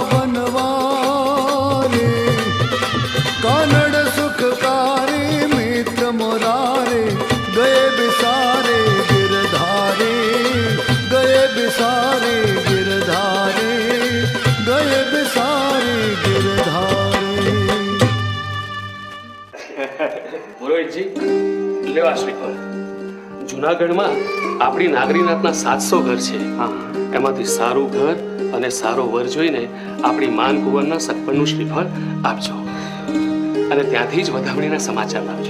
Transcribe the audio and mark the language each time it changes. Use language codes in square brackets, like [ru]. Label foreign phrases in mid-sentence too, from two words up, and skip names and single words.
[hi] बनवारी कानड़ सुखकारी मित्र मुरारे गए बिसारे गिरधारे गए बिसारे गिरधारे गए बिसारे गिरधारे [gu] પુરોહિતજી લેવા શ્રીફળ. જુનાગઢમાં આપણી નાગરીનાથના 700 ઘર છે. એમાંથી સારું ઘર અને સારો વર જોઈને આપણી માન કુંવરના સગપણનું શ્રીફળ આપજો અને ત્યાંથી જ વધામણીના સમાચાર લાવજો.